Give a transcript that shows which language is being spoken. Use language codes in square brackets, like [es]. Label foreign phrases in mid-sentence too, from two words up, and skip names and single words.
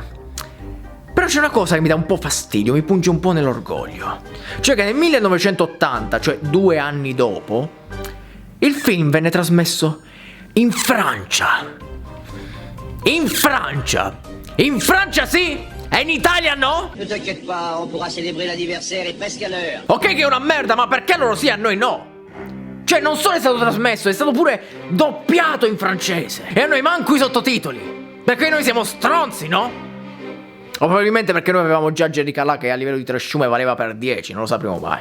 [it] Però c'è una cosa che mi dà un po' fastidio, mi punge un po' nell'orgoglio. Cioè che nel 1980, cioè 2 anni dopo, il film venne trasmesso in Francia. In Francia! In Francia sì! E in Italia no? [fr] Ne t'inquiète pas, on pourra célébrer l'anniversaire presque à l'heure. [it] Ok che è una merda, ma perché loro sì e a noi no? Cioè non solo è stato trasmesso, è stato pure doppiato in francese. E a noi manco i sottotitoli. Perché noi siamo stronzi, no? O probabilmente perché noi avevamo già Jerry Calà che a livello di trasciume valeva per 10, non lo sapremo mai.